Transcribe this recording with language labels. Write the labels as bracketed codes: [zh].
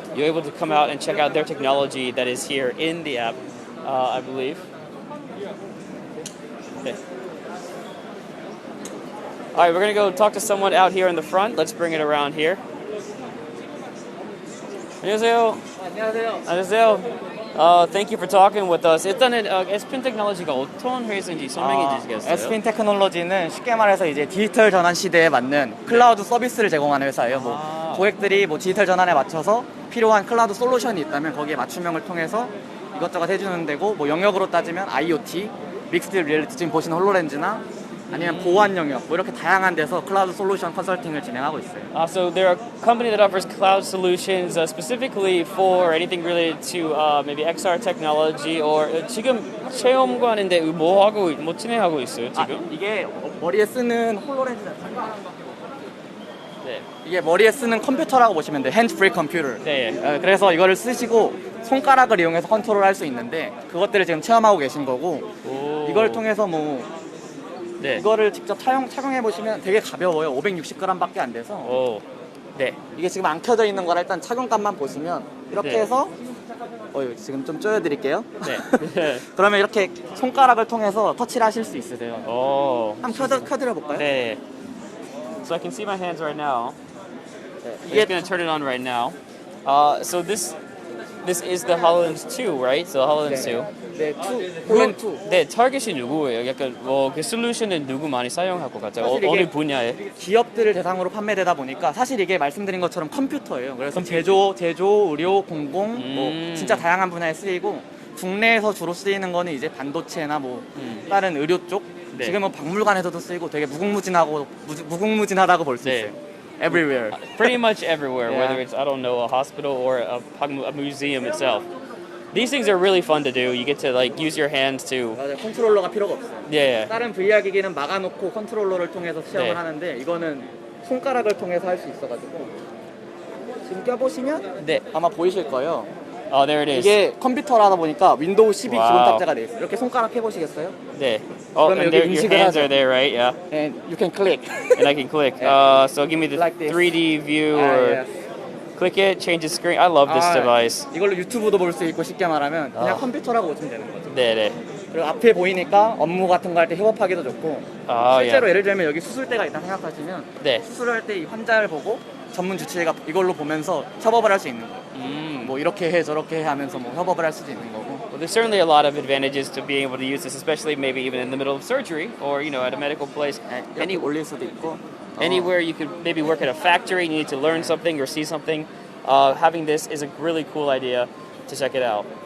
[en] You're able to come out and check out their technology that is here in the app, I believe. Okay. All right, we're going to go talk to someone out here in the front. Let's bring it around here. [ko] 안녕하세요. 안녕하세요. [en] Thank you for talking with us. [ko] 일단은 S-Pin 테크놀로지가 어떤 회사인지 설명해 주시겠어요? S-Pin 테크놀로지는 쉽게 말해서 이제 디지털 전환 시대에 맞는 클라우드 서비스를 제공하는 회사예요. 고객들이 디지털 전환에 맞춰서 필요한 클라우드 솔루션이 있다면 거기에 맞춤형을 통해서 이것저것 해주는 데고 영역으로 따지면 IoT, 믹스드 리얼리티 지금 보시는 홀로렌즈나 아니면 보안 영역 뭐 이렇게 다양한 데서 클라우드 솔루션 컨설팅을 진행하고 있어요. [en] So they're a company that offers cloud solutions specifically for anything related to maybe XR technology or [ko] 지금 체험관인데 뭐 진행하고 있어요 지금? 이게 머리에 쓰는 홀로렌즈 네. 이게 머리에 쓰는 컴퓨터라고 보시면 돼요. 핸드 프리 컴퓨터. 네. 그래서 이거를 쓰시고 손가락을 이용해서 컨트롤할 수 있는데 그것들을 지금 체험하고 계신 거고 이걸 통해서 뭐 네. 이거를 직접 착용해 보시면 되게 가벼워요. 560g밖에 안 돼서. 오. 네. 이게 지금 안 켜져 있는 거라 일단 착용감만 보시면 이렇게 네. 해서 지금 좀 쪼여드릴게요. 네. 그러면 이렇게 손가락을 통해서 터치를 하실 수 있으세요. 오. 한번 켜드려 볼까요? 네. [en] So I can see my hands right now. I'm [ko] 이게 [en] just gonna turn it on right now. So this is the HoloLens 2, right? So HoloLens 2. [ko] 네, 홀렌2. 네, 타겟이 누구예요? 약간 그 솔루션은 누구 많이 사용할 것 같아요? 사실 어느 이게 분야에? 기업들을 대상으로 판매되다 보니까 사실 이게 말씀드린 것처럼 컴퓨터예요. 그래서 제조, 의료, 공공 뭐 진짜 다양한 분야에 쓰이고 국내에서 주로 쓰이는 거는 이제 반도체나 뭐 다른 의료 쪽. 네. 지금은 박물관에서도 쓰이고 되게 무궁무진하다고 볼 수 네. 있어요. [en] Everywhere. Pretty much everywhere, Yeah. whether it's, I don't know, a hospital or a museum itself. These things are really fun to do. You get to like use your hands to. [ko] 맞아요. 컨트롤러가 필요가 없어요. [en] Yeah. [ko] 다른 VR 기기는 막아놓고 컨트롤러를 통해서 시험을 네. 하는데 이거는 손가락을 통해서 할 수 있어가지고 지금 껴보시면 네. 아마 보이실 거예요. [en] Oh, there it is. [ko] 이게 컴퓨터라다 보니까 윈도우 12 기본 와우. 탑재가 돼 있어요. 이렇게 손가락 해보시겠어요? 네. [en] Oh, [ko] 그러면 [en] and [ko] 여기 [en] there, your [ko] 인식을 [en] hands are there, right? Yeah. And you can click. And I can click. Yeah. So give me the Like this. 3D view or yes. click it, change the screen. I love this device. [ko] 이걸로 유튜브도 볼 수 있고 쉽게 말하면 그냥 컴퓨터라고 보시면 되는 거죠. 네네. 그리고 앞에 보이니까 업무 같은 거 할 때 협업하기도 좋고 실제로 예. 예를 들면 여기 수술대가 있다 생각하시면 네. 수술할 때 이 환자를 보고 전문 주치의가 이걸로 보면서 협업을 할 수 있는 거예요. 뭐 이렇게 해 저렇게 해 하면서 뭐 협업을 할 수도 있는 거고. [en] Well, there's certainly a lot of advantages to being able to use this, especially maybe even in the middle of surgery or at a medical place. [ko] 이렇게 올릴 수도 있고. [en] Anywhere you could maybe work at a factory and you need to learn something or see something. Having this is a really cool idea to check it out.